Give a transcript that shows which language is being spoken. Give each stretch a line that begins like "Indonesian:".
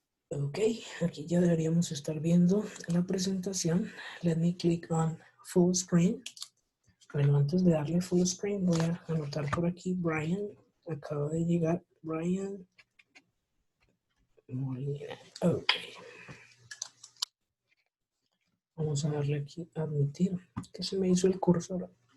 Spanish: Ok, aquí ya deberíamos estar viendo la presentación.
English: Let me click on full screen.
Spanish: Bueno, antes de darle full screen voy a anotar por aquí Brian. Acaba de llegar Brian Molina. Ok. Vamos a darle aquí admitir. Que se me hizo el cursor.